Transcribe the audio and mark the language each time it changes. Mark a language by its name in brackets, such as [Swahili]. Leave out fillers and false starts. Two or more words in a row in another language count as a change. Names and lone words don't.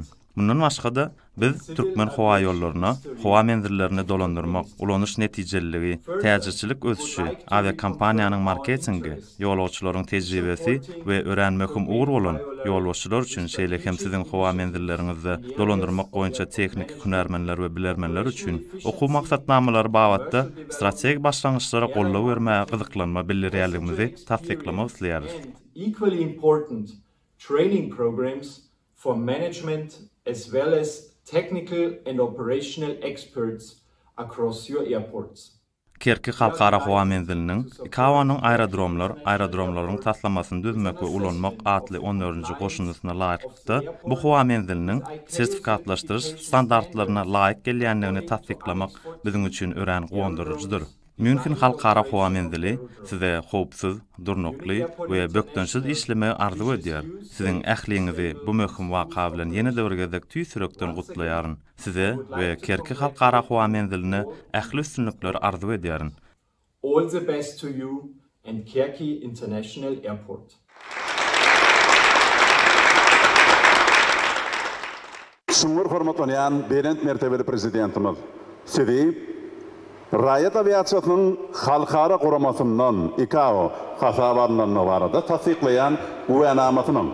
[Turkmen] Bundan başga biz Türkmen howa ýollaryna, howa menzillerini dolandyrmak, ulanyş netijeliligi, täzeçilik ösüşi, aviakompaniýanyň marketingi, ýolagçylaryň tejribesi we ören möhüm ugur bolan ýolbaşçylar üçin şeýle hem siziň howa menzilleriňizde dolandyrmak boýunça tehnik hünärmenler we bilermenler üçin okuw maksatnamalary bagtda strategik başlangyçlara gollaw bermäge gyzyklanma bildirýärligimizi tasdiklamak isleýäris. [English] Equally important training programs for management as well as technical and operational experts across your airports. [Turkmen] Kerki Halkara Howa Menziliniň ICAO-nyň aerodromlaryň taslamasyny düzmek we ulanmak adly 14-nji goşunysyna laýykdy. Bu howa menziliniň sertifikatlaşdyryş standartlaryna laýyk gelýändigini tasdiklamak biziň üçin ören gowandyrjydyr. München Halkara Howa Menzili size howpsuz, durnukly we bökdensiz işleme arzu edýär. Siziň ähliňizi bu möhüm waka bilen ýene-de bir gezek tüýsürekden gutlaýaryn. Size we Kerki Halkara Howa Menzilini ähli üstünlikler arzu edýärin. [English] All the best to you and Kerki International Airport. [Turkmen] Şungur hormatlanýan berent mertebeli prezidentimiz sizi raýat aviasiýasynyň halkara guramasyndan ICAO hasabatynyň barada tasdiklaýan uýanamasynyň.